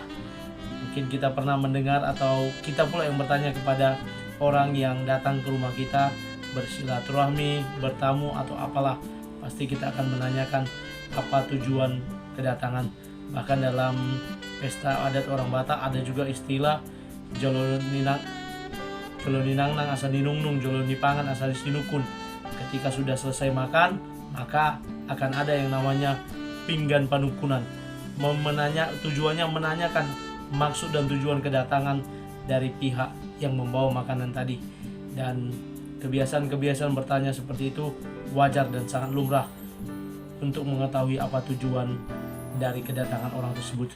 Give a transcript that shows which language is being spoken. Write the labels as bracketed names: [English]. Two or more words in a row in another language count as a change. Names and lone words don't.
[Indonesian] Mungkin kita pernah mendengar atau kita pula yang bertanya kepada orang yang datang ke rumah kita bersilaturahmi, bertamu atau apalah, pasti kita akan menanyakan apa tujuan kedatangan. Bahkan dalam pesta adat orang Batak ada juga istilah [Batak Toba] jolo ninang nang asal ninungnung, jolo nipangan asal sinukun. [Indonesian] Ketika sudah selesai makan, maka akan ada yang namanya [Batak Toba] pinggan panukunan. [Indonesian] Tujuannya menanyakan maksud dan tujuan kedatangan dari pihak yang membawa makanan tadi. Dan kebiasaan bertanya seperti itu wajar dan sangat lumrah untuk mengetahui apa tujuan dari kedatangan orang tersebut.